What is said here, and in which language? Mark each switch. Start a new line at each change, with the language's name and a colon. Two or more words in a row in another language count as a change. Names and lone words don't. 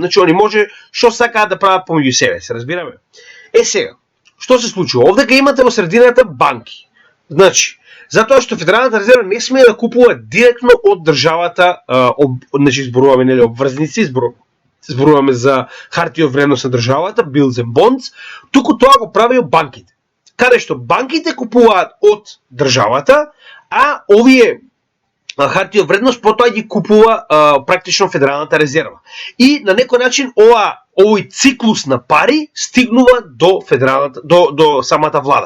Macedonian: Значи они може што сакаат да прават помеѓу себе, се разбираме? Сега, што се случува? Овдека имате во средината банки. Значи, затоа што Федералната резерва не смее да купува директно од државата, значи зборуваме нели обврзници, зборуваме за хартии од вредност на државата,
English: bills and bonds,
Macedonian: туку тоа го правио банките. Каде што банките купуваат од државата, а овие хартии од вредност потоа ги купува практично Федералната резерва. И на некој начин овој циклус на пари стигнува до самата влада.